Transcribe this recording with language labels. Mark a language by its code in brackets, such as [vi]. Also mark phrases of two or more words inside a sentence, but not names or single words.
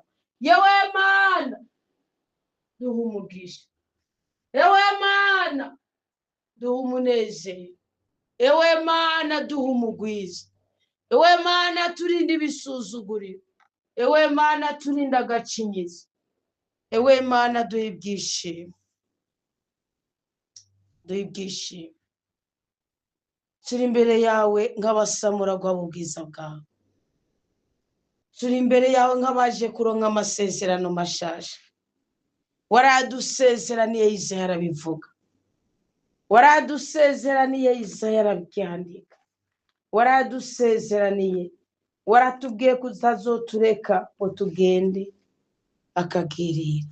[rn] Yewe Mana duha umugisha, yewe Mana duha umunezero, yewe Mana duha umugwiza, yewe Mana turinde ibisuzuguriro, yewe Mana turinde agacinyizo, yewe Mana duha ibyishimo, duha ibyishimo. Turi imbere yawe nk'abasamuragwa mu bwiza bwawe, turi imbere yawe nk'abaje kuronka amasezerano mashasha. Waradusezeraniye, Yesaya arabivuga, waradusezeraniye, Yesaya arabyandika, waradusezeraniye, waratubwiye ko utazotureka ngo tugende akagirira.